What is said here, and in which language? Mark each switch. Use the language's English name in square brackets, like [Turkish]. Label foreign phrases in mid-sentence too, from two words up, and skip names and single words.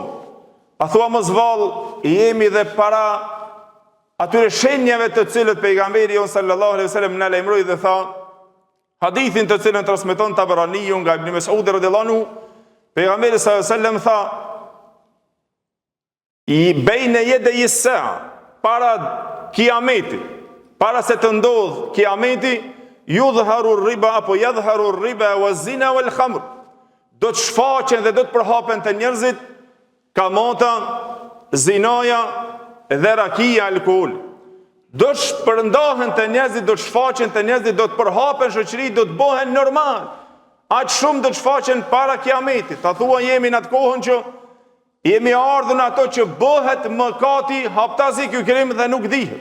[Albanian] A thua mos vallë, jemi dhe para atyre shenjave të cilët pejgamberi jon [Arabic] صلى الله عليه وسلم [Albanian] na lajmëroi dhe tha, hadithin të cilën transmeton Tabaraniu nga Ibn Mes'ud [Arabic] رضي الله عنه, [Albanian] pejgamberi [Arabic] صلى الله عليه وسلم [Albanian] tha: [Arabic] "بين يدي الساعة", [Albanian] para kiametit, para se të ndodh kiameti, [Arabic] يظهر الربا [Albanian] apo [Arabic] يظهر الربا والزنا والخمر. [Albanian] Do të shfaqen dhe do të përhapen të njerëzit kamata, zinaja dhe rakia, alkool. Do të shpërndahen të njerëzit, do të shfaqen të njerëzit, do të përhapen shoqëri, do të bëhen normal. Aq shumë do të shfaqen para kiametit. Ta thua jemi në atë kohën që jemi ardhur në ato që bëhet mëkati haptazi ky krim dhe nuk dihet.